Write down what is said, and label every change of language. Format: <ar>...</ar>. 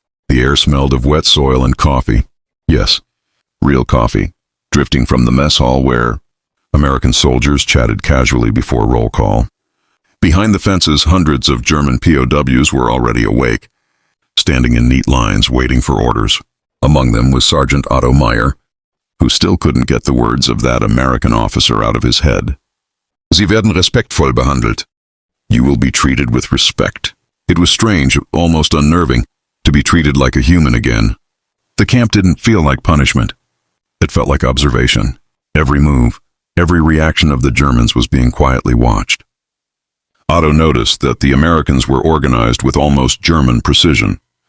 <en>The air smelled of wet soil and coffee. Yes, real coffee, drifting from the mess hall where American soldiers chatted casually before roll call. Behind the fences, hundreds of German POWs were already awake, standing in neat lines waiting for orders. Among them was Sergeant Otto Meyer, who still couldn't get the words of that American officer out of his head.</en> <de>Sie werden respektvoll behandelt.</de> <en>You will be treated with respect. It was strange, almost unnerving, to be treated like a human again. The camp didn't feel like punishment. It felt like observation. Every move, every reaction of the Germans was being quietly watched. Otto noticed that the Americans were organized with almost German precision.</en>